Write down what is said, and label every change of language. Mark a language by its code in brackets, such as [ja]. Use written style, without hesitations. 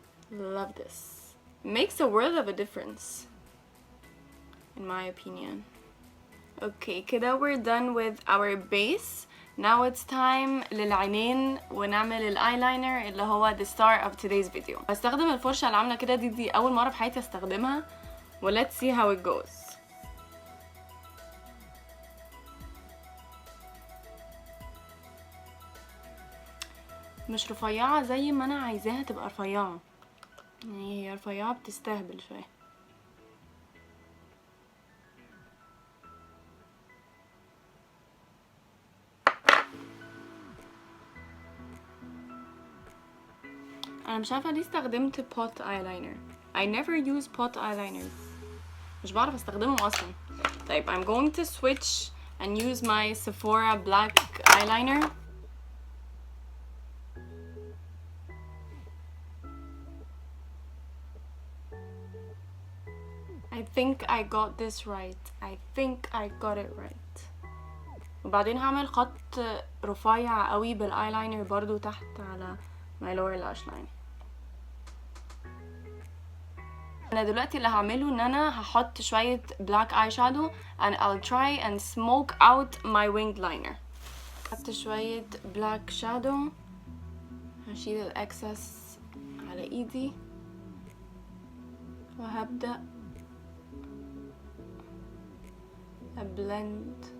[en] Love this. Makes a world of a difference, in my opinion. Okay, [ar] كده [en] we're done with our base. Now it's time [ar] للعينين ونعمل الايلاينر اللي هو [en] the star of today's video. [ar] هستخدم الفرشة اللي عاملة كده. دي أول مرة في حياتي استخدمها. [en] Let's see how it goes. [ar] مش رفيعة زي ما أنا عايزاها تبقى رفيعة. يعني هي رفيعة بتستهبل شوية. أنا مش عارفة ليه استخدمت pot eyeliner. [en] I never use pot eyeliners. [ar] مش بعرف استخدمهم أصلا. طيب [en] I'm going to switch and use my Sephora black eyeliner. I think I got this right. I think I got it right. [ar] وبعدين هعمل خط رفيع قوي بالايلاينر برضو تحت على [en] my lower lash line. [ar] انا دلوقتي اللي هعمله ان انا هحط شوية [en] black eyeshadow and I'll try and smoke out my winged liner. [ar] حط شوية [en] black shadow [ar] هشيل الاكسس على ايدي وهبدأ blend.